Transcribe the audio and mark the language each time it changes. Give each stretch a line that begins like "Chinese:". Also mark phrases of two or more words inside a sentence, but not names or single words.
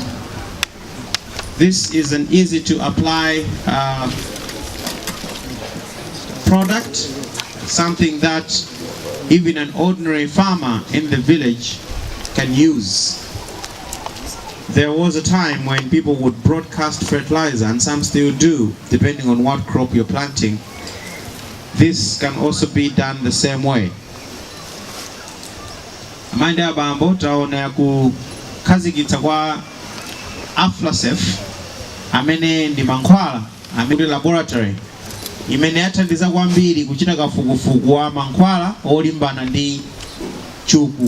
English: This is an easy to apply product, something that even an ordinary farmer in the village can use. There was a time when people would broadcast fertilizer, and some still do, depending on what crop you're planting. This can also be done the same way.
Nyanja: Amanda abambo taona ku kazigitsa kwa Aflasef amene ndi mankhwala amene laboratory imene yathandiza kwambiri kuchita kafukufuku wa mankhwala olimbana ndi chuku.